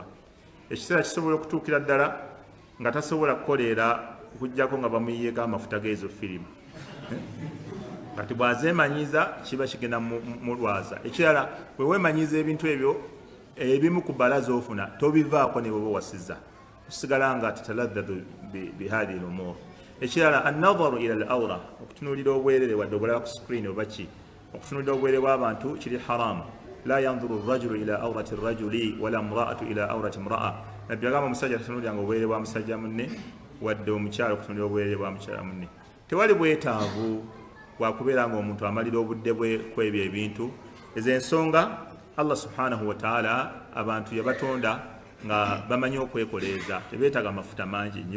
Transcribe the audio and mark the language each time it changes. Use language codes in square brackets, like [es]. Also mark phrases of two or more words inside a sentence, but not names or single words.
[lg] Ekiseera kisobola okutuukira ddala nga tasobola kukoleera okuggyako nga bamuyiyeeko amafuta g'ezo firimu. Kati bw'azeemanyiiza kiba kigenda mulwaza. Ekirala bwe weemanyiiza ebintu ebyo ebimu ku bbala z'ofuna tobivaako ne bw'oba wasiza osigala nga [ar] تتلذذ بهذه الأمور. [lg] Ekirala [ar] النظر إلى العورة [lg] okutunuulira obwerere wadde obulaba ku screen oba ki okutunuulira obwerere bw'abantu kiri haramu. [ar] لا ينظر الرجل إلى عورة الرجل ولا المرأة إلى عورة المرأة. [lg] Nabbi agamba omusajja tatunuuliranga obwerere bwa musajja munne wadde omukyala okutunuulira obwerere bwa mukyala munne. Tewali bwetaavu bwakubeera ng'omuntu amalira obudde bwe ku ebyo ebintu. Ezo ensonga [ar] الله سبحانه وتعالى [lg] abantu yabatonda nga bamanyi okwekoleeza, tebeetaaga mafuta mangi nnyo.